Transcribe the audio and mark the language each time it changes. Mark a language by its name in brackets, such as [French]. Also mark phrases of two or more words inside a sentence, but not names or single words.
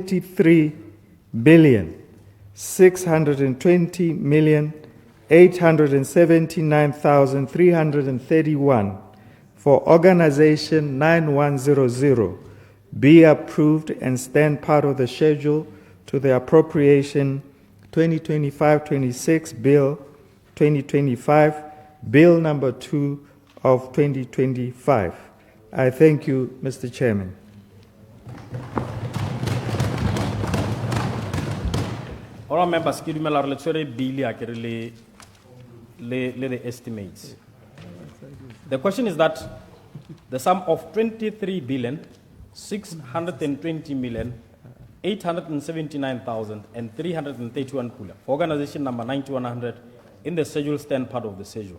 [English] 23,620,879,331 for Organization 9100 be approved and stand part of the schedule to the Appropriation 2025-26 Bill 2025, Bill number 2 of 2025. I thank you, Mr. Chairman. All members, [Southern Sotho] ke dumela re le tshwere bill ya ke re le [English] the estimates. The question is that the sum of 23,620,879,331 pula for organization number 9100 in the schedule stand part of the schedule.